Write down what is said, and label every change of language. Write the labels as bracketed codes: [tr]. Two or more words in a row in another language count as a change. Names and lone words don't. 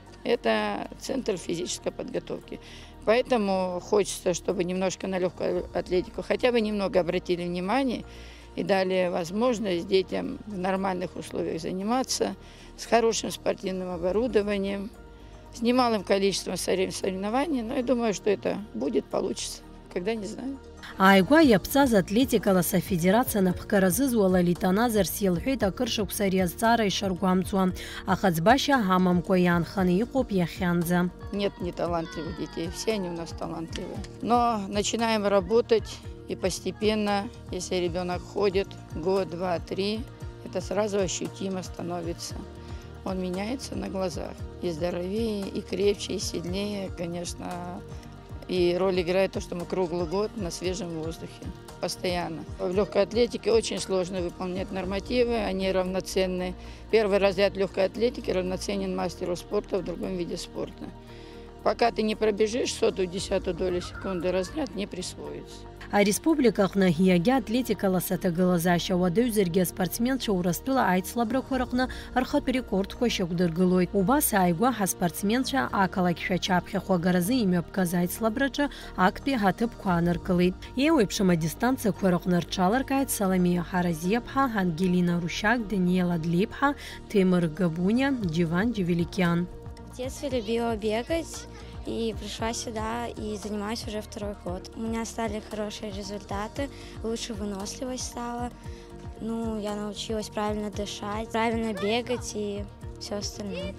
[ru] Это центр физической подготовки. Поэтому хочется, чтобы немножко на легкую атлетику хотя бы немного обратили внимание и дали возможность детям в нормальных условиях заниматься, с хорошим спортивным оборудованием, с немалым количеством соревнований. Но я думаю, что это будет, получится, когда не знаю. [ab] Ааигәа иаԥҵаз атлетикаласа афедерациа напхгара зызуала Литаназарс илҳәеит акыр шықәса ари азҵаара ишаргәамҵуа. Аха ӡбашьа ҳамамкәа иаанханы иҟоуп иахьанӡа. [ru] Нет неталантливых детей, все они у нас талантливые. Но начинаем работать, и постепенно, если ребенок ходит год, два, 3, это сразу ощутимо становится. Он меняется на глазах. И здоровее, и крепче, и сильнее, конечно. И роль играет то, что мы круглый год на свежем воздухе, постоянно. В легкой атлетике очень сложно выполнять нормативы, они равноценны. Первый разряд легкой атлетики равноценен мастеру спорта в другом виде спорта. Пока ты не пробежишь 1/10 долю секунды, разряд не присвоится. [ab] Ареспубликаҟны иагьа атлетикаласа ҭагылазаашьа уадаҩзаргьы аспортсменцәа Урыстәыла аицлабрақәа рҟны рхатә рекордқәа шьақәдыргылоит. Убас ааигәа ҳаспортсменцәа ақалақьшәа аչափхьахә агаразы имҩаԥгаз аицлабраҿы актәи ҳаҭыԥқәа ааныркылеит. Еиуеиԥшым адистанциақәа рҟны рҽаларкааит Саламиа Ҳаразиаԥҳа, Ангелина Рущак, Даниела Длиԥҳа, Темыр Габуня, Диван Джевеликян. [ru] В детстве любила бегать. И пришла сюда и занимаюсь уже 2-й год. У меня стали хорошие результаты, лучше выносливость стала. Ну, я научилась правильно дышать, правильно бегать и все остальное.